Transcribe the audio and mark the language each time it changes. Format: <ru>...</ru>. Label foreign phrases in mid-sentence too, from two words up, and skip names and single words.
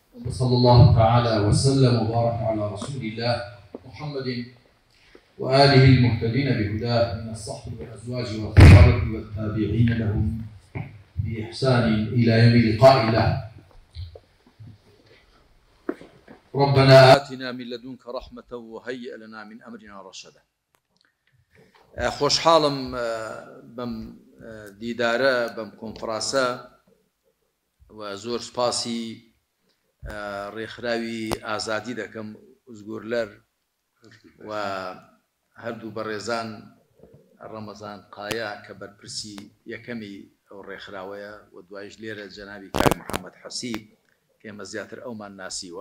<ar>وصلى الله تعالى وسلم وبارك على رسول الله محمد وآله المهتدين بهداه من الصحب والأزواج والصحابة والتابعين لهم بإحسان إلى يوم لقاء الله. ربنا آتنا من لدنك رحمة وهيئ لنا من أمرنا رشدا.</ar> <ckb>خوشحاڵم بەم دیدارە بەم کۆنفرانسە و زۆر سپاسی ڕێکخراوی ئازادی دەکەم ئوزگورلەر و هەردوو بەڕێزان ڕەمەزان قایا کە بەرپرسی یەکەمی ئەو ڕێکخراوەیە و دوایش لێرە جەنابی کاک محەممەد حەسیب کە ئێمە زیاتر ئەومان ناسیوە.</ckb>